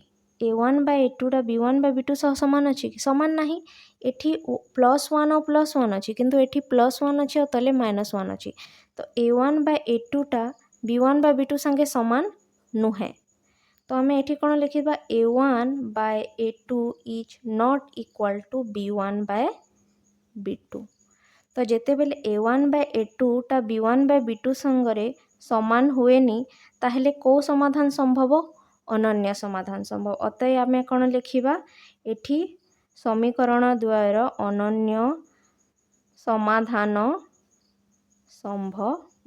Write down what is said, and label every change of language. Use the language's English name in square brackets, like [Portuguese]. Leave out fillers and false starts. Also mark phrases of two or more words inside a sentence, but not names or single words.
[Odia] a1/a2ଟା b1/b2 ସହ ସମାନ ଅଛି କି? ସମାନ ନାହିଁ। ଏଠି +1 ଆଉ +1 ଅଛି, କିନ୍ତୁ ଏଠି +1 ଅଛି ଆଉ ତଳେ -1 ଅଛି। ତ a1/a2ଟା b1/b2 ସାଙ୍ଗେ ସମାନ ନୁହେଁ। ତ ଆମେ ଏଠି କ'ଣ ଲେଖିବା? [English] a1/a2 is not equal to b1/b2। [Odia] ତ ଯେତେବେଳେ a1/a2ଟା b1/b2 ସାଙ୍ଗରେ ସମାନ ହୁଏନି ତାହେଲେ କେଉଁ ସମାଧାନ ସମ୍ଭବ? ଅନନ୍ୟ ସମାଧାନ ସମ୍ଭବ। ଅତଏବ ଆମେ କ'ଣ ଲେଖିବା? ଏଠି ସମୀକରଣ ଦ୍ୱୟର ଅନନ୍ୟ ସମାଧାନ ସମ୍ଭବ।